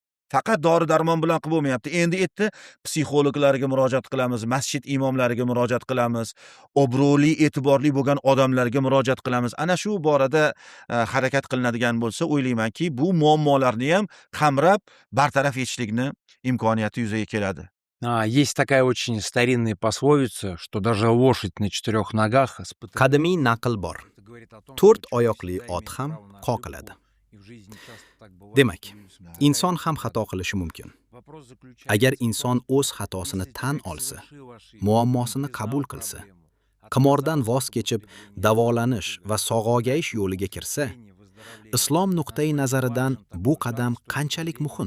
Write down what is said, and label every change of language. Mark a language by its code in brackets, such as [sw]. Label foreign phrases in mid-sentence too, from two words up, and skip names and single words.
[uz] Faqat dori-darmon bilan qilib bo'lmayapti. Endi psixologlarga murojaat qilamiz, masjid imomlariga murojaat qilamiz, obro'li, e'tiborli bo'lgan odamlarga murojaat qilamiz. Ana shu borada harakat qilinadigan bo'lsa, o'ylaymanki, bu muammolarni ham qamrab bartaraf etishlikni imkoniyati yuzaga keladi. [ru] Есть такая очень старинная пословица, что даже лошадь на 4 ногах испытывает... [uz] Qadimiy naql bor. 4 oyoqli ot ham qoqiladi. Demak, inson ham xato qilishi mumkin. Agar inson o'z xatosini tan olsa, muammosini qabul qilsa, qimordan voz kechib davolanish va sog'aygayish yo'liga kirsa, islom nuqtai nazaridan bu qadam qanchalik muhim?